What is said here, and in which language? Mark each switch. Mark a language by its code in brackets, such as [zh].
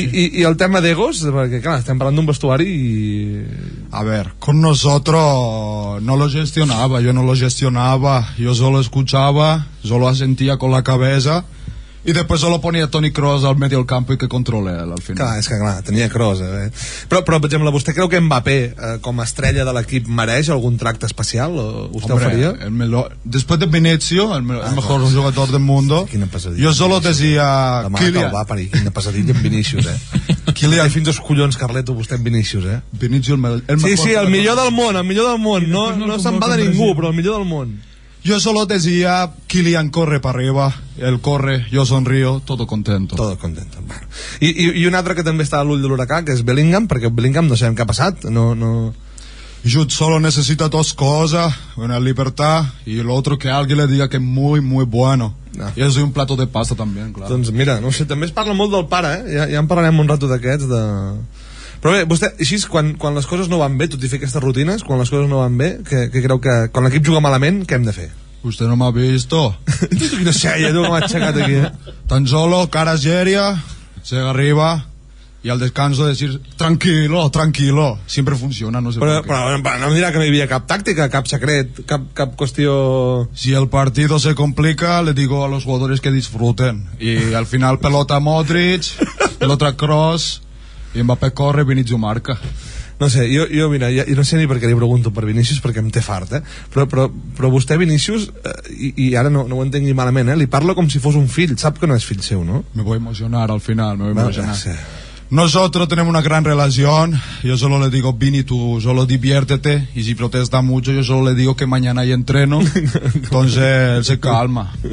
[ca] I el tema d'egos, perquè clar, estem parlant d'un vestuari i... [es] A ver, con nosotros no lo gestionaba, yo no lo gestionaba, yo solo escuchaba, solo asentía con la cabeza Y después solo ponía Toni Kroos al medio del campo y que controle al final. [ca] Clar, és que clar, tenia Kroos, però, per exemple, vostè creu que Mbappé com a estrella de l'equip mereix algun tracte especial? O vostè ho faria? [es] Después de Vinicius, el mejor jugador del mundo, yo solo decía Kylian. [ca] Quina pesadilla en Vinicius, Kylian, fins als collons, Carleto, vostè en Vinicius, [es] Vinicius, el mejor. [ca] Sí, el millor del món, el millor del món. No se'n va de ningú, però el millor del món. [es] Yo solo decía, Kylian corre para arriba, él corre, yo sonrío, todo contento. Todo contento. Bueno. [ca] I un altre que també està a l'ull de l'huracà, que és Bellingham, perquè Bellingham no sabem què ha passat. [es] Jude solo necesita dos cosas, una libertad y el otro que alguien le diga que es muy, muy bueno. I eso y un plato de pasta también, claro. [ca] Doncs mira, no sé, també es parla molt del pare, ja en parlarem un rato d'aquests, Però bé, vostè, així, quan les coses no van bé, tot i fer aquestes rutines, quan les coses no van bé, que creu que quan l'equip juga malament, què hem de fer? [es] Usted no m'ha visto. [ca] No sé, ja m'ha aixecat aquí, [es] Tan solo, cara seria, llega arriba y al descanso decir, tranquilo, tranquilo. Siempre funciona, no sé por qué. [ca] Però no em dirà que no hi havia cap tàctica, cap secret, cap qüestió... [es] Si el partido se complica, le digo a los jugadores que disfruten. Y al final pelota Modric, pelota Kroos, i Mbappé corre, Vinicius marca. [ca] No sé, jo mira, jo no sé ni per què li pregunto per Vinicius, perquè em té fart, però vostè Vinicius, i ara no ho entengui malament, li parla com si fos un fill, sap que no és fill seu, ¿no? [es] Me voy a emocionar al final, me voy a emocionar. Nosotros tenemos una gran relación, yo solo le digo, Vini, tú solo diviértete, y si protesta mucho, yo solo le digo que mañana hay entreno, entonces él se calma.